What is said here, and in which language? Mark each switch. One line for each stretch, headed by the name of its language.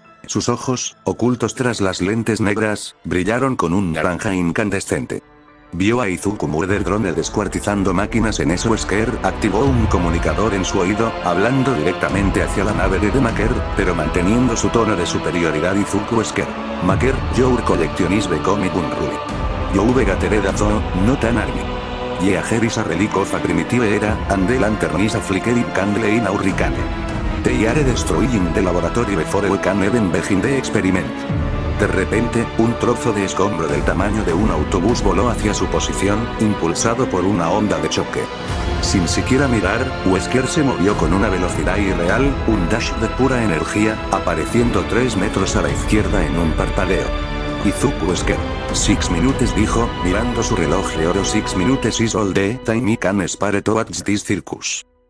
Spanish: Sus ojos, ocultos tras las lentes negras, brillaron con un naranja incandescente. Vio a Izuku Murder Drone descuartizando máquinas. En eso Esker activó un comunicador en su oído, hablando directamente hacia la nave de Maker, pero manteniendo su tono de superioridad. Izuku Esker.
English: Maker, your collectionis become unruly. You gathered a zoo, not an army. Yeager is a relic of a primitive era, and the lantern is a flickering candle in our ricane. They are destroying the laboratory before we can even begin the experiment.
Spanish: De repente, un trozo de escombro del tamaño de un autobús voló hacia su posición, impulsado por una onda de choque. Sin siquiera mirar, Wesker se movió con una velocidad irreal, un dash de pura energía, apareciendo 3 metros a la izquierda en un parpadeo. Izuku Esker.
English: 6 minutes,
Spanish: dijo, mirando su reloj de oro.
English: 6 minutes is all the time I can spare towards this circus.